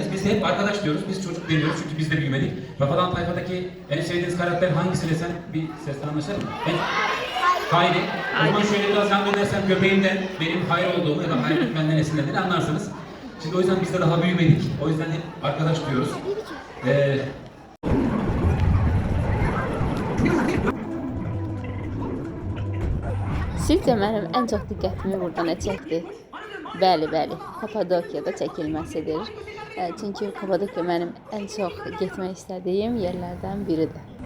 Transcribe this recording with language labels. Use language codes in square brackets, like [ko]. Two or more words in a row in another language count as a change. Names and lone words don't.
[tr] Biz hep arkadaş diyoruz. Biz çocuk demiyoruz çünkü biz de büyümedik. Rafadan Tayfa'daki en sevdiğiniz karakter hangisi desem bir sesten anlaşalım mı? Hayri. O zaman şöyle biraz yan dönersem göbeğimden benim Hayri olduğumu ya da Hayri benden esinlendiğini anlarsınız. Şimdi o yüzden biz de daha büyümedik. O yüzden hep arkadaş diyoruz. [az] Sizcə mənim ən çox diqqətimi burada nə çəkdi? Bəli, Kapadokiyada çəkilməsidir. Çünki Kapadokiya mənim ən çox getmək istədiyim yerlərdən biridir.